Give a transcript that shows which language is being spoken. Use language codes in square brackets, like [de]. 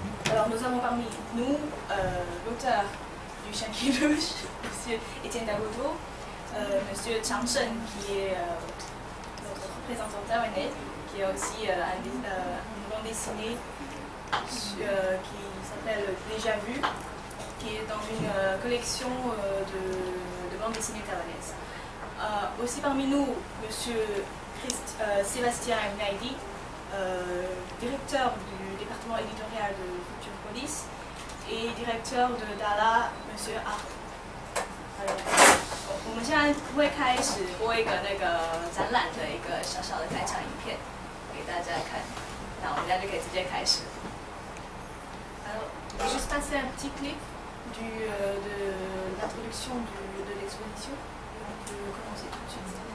[fr] Alors nous avons parmi nous l'auteur du Chien qui louche, Monsieur Etienne Daboudou, Monsieur Chang Shen qui est notre représentant taïwanais, qui a aussi une bande dessinée qui s'appelle Déjà Vu, qui est dans une collection de bandes dessinées taïwanaises. Aussi parmi nous, Monsieur Sébastien Nagui, directeur du département éditorial de Future Police, et directeur de Dala, Monsieur A。 [zh] 我们现在会开始播一个那个展览的一个小小的开场影片给大家看，那我们现在就可以直接开始。 [fr] Alors, juste passer un petit clip de l'introduction de l'exposition. On peut commencer tout de suite.